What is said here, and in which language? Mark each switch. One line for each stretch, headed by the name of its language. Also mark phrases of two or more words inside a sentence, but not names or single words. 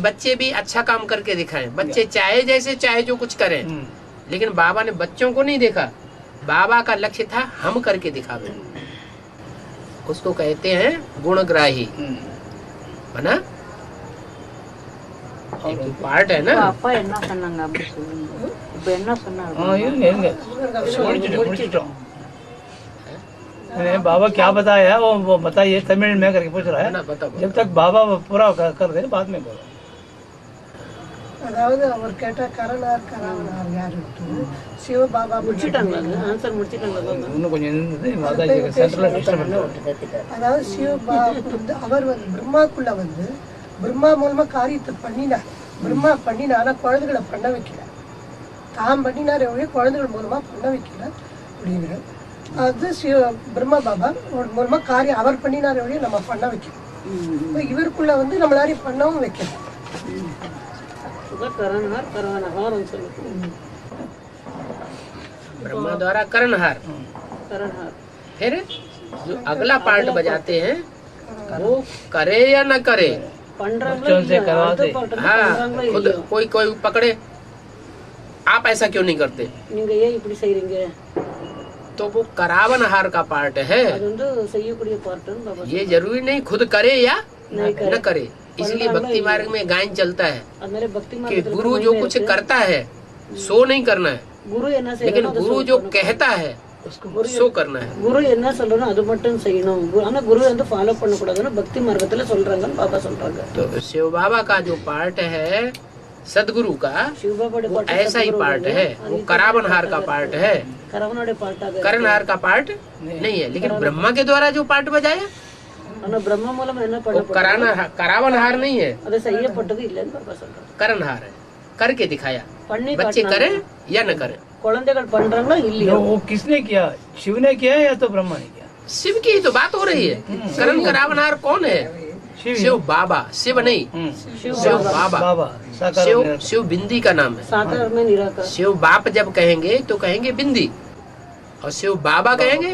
Hindi: कि बच्चे भी अच्छा काम करके दिखाएं। बच्चे चाहे जैसे चाहे जो कुछ करें, लेकिन बाबा ने बच्चों को नहीं देखा। बाबा का लक्ष्य था हम करके दिखावे। उसको कहते हैं गुणग्राही, है ना? एक पार्ट है ना।
Tamil: அப்பா என்ன சொன்னாங்க அப்படி சொல்லுங்க. இப்ப என்ன சொன்னாங்க? இருங்க முடிச்சிட்டோம்।
Hindi: बाबा क्या बताया वो बताइए तमिल में करके पूछ रहा है। ना बता जब तक बाबा पूरा कर दे बाद में बोलो।
Tamil: அதாவது அவர் கேட்ட கரணார் கராவனார் யாருட்டு சிவபாபா முடிச்சிட்டாங்களா? ஆன்சர் முடிச்சிட்டாங்களா பாபா? இன்னும் கொஞ்சம் இருந்தது மாதாஜி சென்டர்ல டிஸ்டர்ப். அதாவது சிவபாபா வந்து அவர் வந்து பிரம்மாக்குள்ள வந்து பிரம்மா மூலமா காரியத்தை பண்ணினார். பிரம்மா பண்ணினா ஆனா குழந்தைகளை பண்ண வைக்கல. தாம் பண்ணினார் எவ்வளோ குழந்தைகள் மூலமா பண்ண வைக்கல அப்படிங்கிற அது பிரம்மா பாபா மூலமா காரியம் அவர் பண்ணினார் எவ்வளோ நம்ம பண்ண வைக்கணும். இவருக்குள்ள வந்து நம்மளாரையும் பண்ணவும் வைக்கணும்.
Hindi: करणहार करवनहार ब्रह्मा द्वारा करणहार। करणहार फिर जो अगला पार्ट बजाते हैं वो करे या न करे। बच्चों से करवाते। हाँ, खुद कोई कोई पकड़े, आप ऐसा क्यों नहीं करते,
Tamil: நீங்க ஏன் இப்படி செய்றீங்க?
Hindi: तो वो करावनहार का पार्ट है।
Tamil: அது வந்து செய்யக்கூடிய பார்ட்னு பாபா
Hindi: ये जरूरी नहीं खुद करे या न करे। इसलिए भक्ति मार्ग में गायन चलता है
Tamil: அதனால பக்தி
Hindi: कि
Tamil: மார்க்கத்துல
Hindi: गुरु जो कुछ करता है सो नहीं करना है,
Tamil: குரு என்ன
Hindi: लेकिन
Tamil: செய்யணும்?
Hindi: गुरु जो कहता है सो करना है।
Tamil: குரு என்ன சொல்லணும் அது மட்டும் செய்யணும். ஆனா குரு வந்து ஃபாலோ பண்ண கூடாதுன்னு பக்தி மார்க்கத்துல சொல்றாங்கன்னு பாபா சொல்றாங்க.
Hindi: तो शिव बाबा का जो पार्ट है सदगुरु का, शिव बाबा वो ऐसा ही पार्ट है। वो करावनहार का पार्ट है,
Tamil: கரவனோட பார்ட்டாக
Hindi: करणहार का पार्ट नहीं है। लेकिन ब्रह्मा के द्वारा जो पार्ट बजाया
Tamil: ஆனா பிரம்ம மூலம் என்ன
Hindi: वो करावनहार नहीं है,
Tamil: அது செய்யப்பட்டது இல்லன்னு பாபா சொல்றாங்க.
Hindi: करणहार है। करके दिखाया,
Tamil: பண்ணி
Hindi: बच्चे करें या न करें।
Tamil: குழந்தைகள் பண்றாங்களா இல்லையா?
Hindi: वो किसने किया? शिव ने किया या तो ब्रह्मा ने किया? शिव की ही तो बात हो रही है। करण करावनहार कौन है? शिव बाबा, शिव नहीं, शिव बाबा। बाबा साकार शिव शिव बिंदी का नाम है। साकार में निराकार। शिव बाप जब कहेंगे तो कहेंगे बिंदी, और शिव बाबा कहेंगे